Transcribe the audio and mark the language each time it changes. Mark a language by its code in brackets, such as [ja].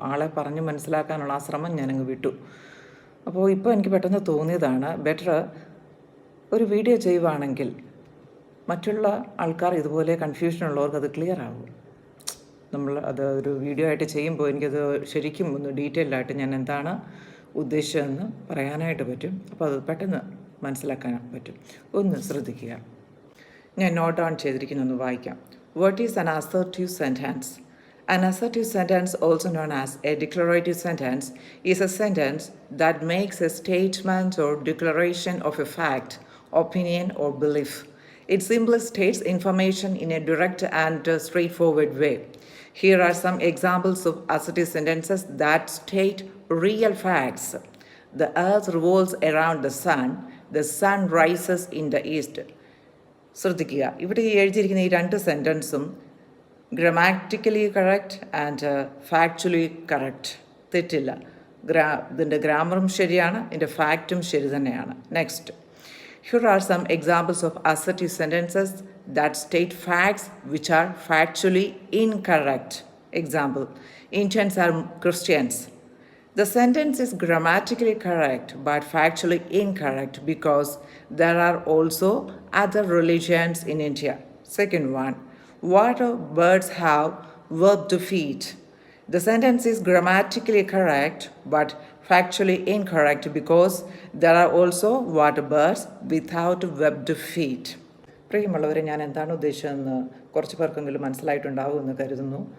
[ml] ആളെ പറഞ്ഞ് മനസ്സിലാക്കാനുള്ള ആ ശ്രമം ഞാനങ്ങ് വിട്ടു. അപ്പോൾ ഇപ്പോൾ എനിക്ക് പെട്ടെന്ന് തോന്നിയതാണ്, ബെറ്റർ ഒരു വീഡിയോ ചെയ്യുവാണെങ്കിൽ മറ്റുള്ള ആൾക്കാർ ഇതുപോലെ കൺഫ്യൂഷൻ ഉള്ളവർക്ക് അത് ക്ലിയർ ആകും. നമ്മൾ അത് ഒരു വീഡിയോ ആയിട്ട് ചെയ്യുമ്പോൾ എനിക്കത് ശരിക്കും ഒന്ന് ഡീറ്റെയിൽഡായിട്ട് ഞാൻ എന്താണ് ഉദ്ദേശിച്ചതെന്ന് പറയാനായിട്ട് പറ്റും. അപ്പോൾ അത് പെട്ടെന്ന് മനസ്സിലാക്കാൻ പറ്റും. ഒന്ന് ശ്രദ്ധിക്കുക. ഞാൻ നോട്ട് ഡൗൺ ചെയ്തിരിക്കുന്നൊന്ന് വായിക്കാം. [en] What is an assertive sentence? An assertive sentence, also known as a declarative sentence, is a sentence that makes a statement or declaration of a fact, opinion, or belief. It simply states information in a direct and straightforward way. Here are some examples of assertive sentences that state real facts. The earth revolves around the sun rises in the east. [ml] ശ്രദ്ധിക്കുക, ഇവിടെ എഴുതിയിരിക്കുന്ന ഈ രണ്ട് സെൻറ്റൻസും [en] grammatically correct and factually correct, [ml] തെറ്റില്ല. ഇതിൻ്റെ ഗ്രാമറും ശരിയാണ്, ഇതിൻ്റെ ഫാക്റ്റും ശരി തന്നെയാണ്. [en] Next, here are some examples of assertive sentences that state facts which are factually incorrect. Example, Indians are Christians. The sentence is grammatically correct but factually incorrect because there are also other religions in India. Second one, what do birds have webbed feet? The sentence is grammatically correct but factually incorrect because there are also water birds without webbed feet. [ml] പ്രിയമുള്ളവരെ, ഞാൻ എന്താണ് ഉദ്ദേശിച്ചതെന്ന് കുറച്ച് പേർക്കെങ്കിലും മനസ്സിലായിട്ടുണ്ടാവുമെന്ന് കരുതുന്നു.